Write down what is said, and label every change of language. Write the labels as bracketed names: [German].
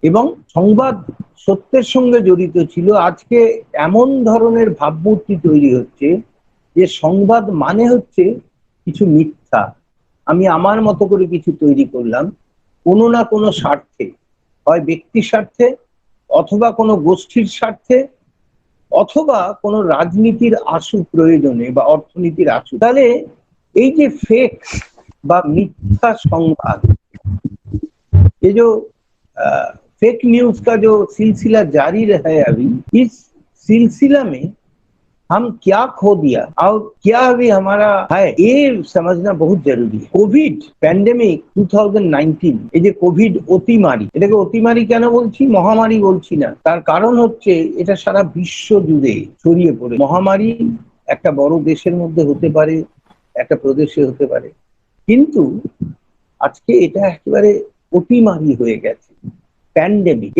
[Bangla] এবং সংবাদ সত্যের সঙ্গে জড়িত ছিল। আজকে এমন ধরনের ভাবমূর্তি তৈরি হচ্ছে যে সংবাদ মানে হচ্ছে কিছু মিথ্যা, আমি আমার মতো করে কিছু তৈরি করলাম, কোনো না কোনো স্বার্থে, হয় ব্যক্তি স্বার্থে, অথবা কোনো গোষ্ঠীর স্বার্থে, অথবা কোনো রাজনীতির আশু প্রয়োজনে বা অর্থনীতির আশু, তাহলে এই যে ফেক বা [Hindi] मिथ्या संवाद, ये जो फेक न्यूज का जो सिलसिला जारी है अभी, इस सिलसिला में हम क्या खो दिया और क्या अभी हमारा है, ये समझना बहुत जरूरी है। [Bangla] कोविड पैंडेमिक 2019, এই যে কোভিড অতিমারি, এটাকে অতিমারি কেন বলছি, মহামারী বলছি না, তার কারণ হচ্ছে এটা সারা বিশ্ব জুড়ে ছড়িয়ে পড়ে। মহামারী একটা বড় দেশের মধ্যে হতে পারে, একটা প্রদেশে হতে পারে, কিন্তু আজকে এটা একেবারে অতিমারি হয়ে গেছে, প্যান্ডেমিক।